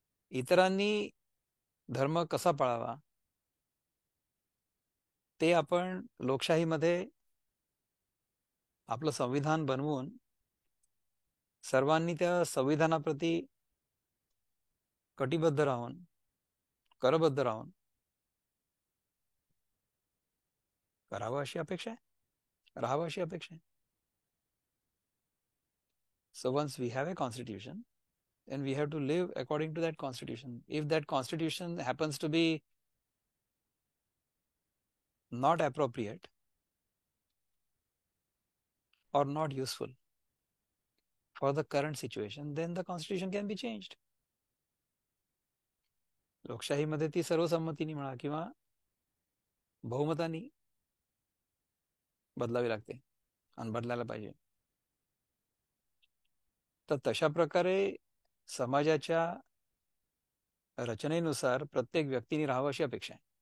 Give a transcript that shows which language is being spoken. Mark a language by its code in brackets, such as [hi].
[mr] इतरांनी धर्म कसा पाळावा ते आपण लोकशाहीमध्ये आपलं संविधान बनवून सर्वांनी त्या संविधानाप्रती कटिबद्ध राहून, करबद्ध राहून करावं अशी अपेक्षा आहे, राहावं अशी अपेक्षा आहे. [en] So once we have a constitution, then we have to live according to that constitution. If that constitution happens to be not appropriate or not useful for the current situation, then the constitution can be changed. [mr] लोकशाहीमध्ये ती सर्वसंमतीने म्हणा किंवा बहुमताने बदलावी लागते आणि बदलायला पाहिजे. तर तशा प्रकारे समाजाच्या रचनेनुसार प्रत्येक व्यक्तीने राहावं अशी अपेक्षा आहे.